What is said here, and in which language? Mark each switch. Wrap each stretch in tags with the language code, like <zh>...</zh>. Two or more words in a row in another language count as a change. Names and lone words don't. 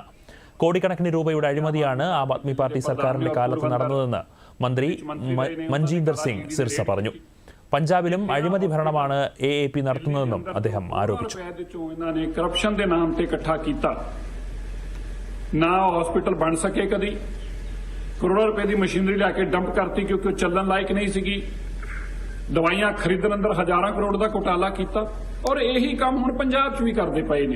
<ml>കോടിക്കണക്കിന് രൂപയുടെ അഴിമതിയാണ് ആം ആദ്മി പാർട്ടി സർക്കാരിന്റെ കാലത്ത് നടന്നതെന്ന് മന്ത്രി മൻജീന്ദർ സിംഗ് സിർസ പറഞ്ഞു. പഞ്ചാബിലും അഴിമതി ഭരണമാണ് AAP നടത്തുന്നതെന്നും അദ്ദേഹം ആരോപിച്ചു.</ml> <hi>ना हॉस्पिटल बन सके कदी करोड़ों रुपए की मशीनरी लैके डंप करती क्योंकि चलन लायक नहीं सी। दवाइयां खरीदण अंदर हजारों करोड़ का घोटाला किया और यही काम हुण पंजाब च भी करते पे ने।</hi>